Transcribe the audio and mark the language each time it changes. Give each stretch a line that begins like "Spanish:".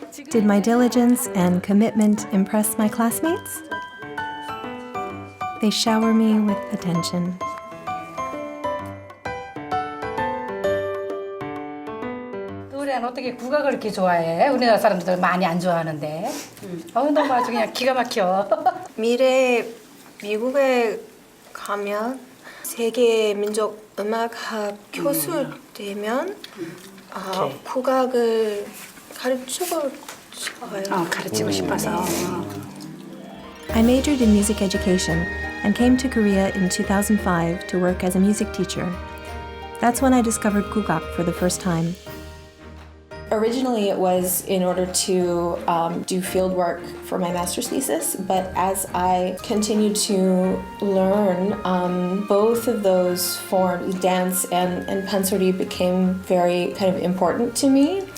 English: Did my diligence and commitment impress my classmates? They shower me with attention.
Korean: 그냥 어떻게 국악을 이렇게 좋아해? 우리나라 사람들 많이 안 좋아하는데. 너무 아주 그냥 기가 막혀. 미래 미국에 가면 세계 민족 음악학 교수 되면 국악을 가르치고 싶어요. 가르치고 싶어서.
English: I majored in music education and came to Korea in 2005 to work as a music teacher. That's when I discovered gugak for the first time. Originally, it was in order to do field work for my master's thesis, but as I continued to learn, both of those forms, dance and pansori, became very kind of important to me.